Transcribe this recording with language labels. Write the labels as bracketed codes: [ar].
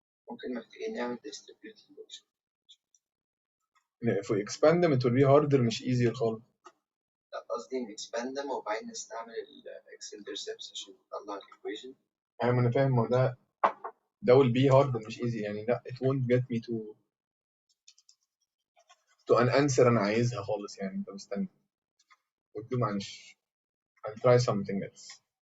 [ar] ممكن محتاجين نعمل distributed function. [en] if we expand them it will be harder [ar] مش [en] easier [ar] خالص. لا قصدي نكسباند وبعدين نستعمل الاكس انترسبتس عشان نطلع الايكويشن. ايوه ما انا فاهم. ما هو ده [en] will be hard [ar] مش [en] easy. [ar] يعني لا [en] it won't get me to an answer [ar] انا عايزها خالص. يعني انت مستني. قلت له معلش [en] I'll try something else.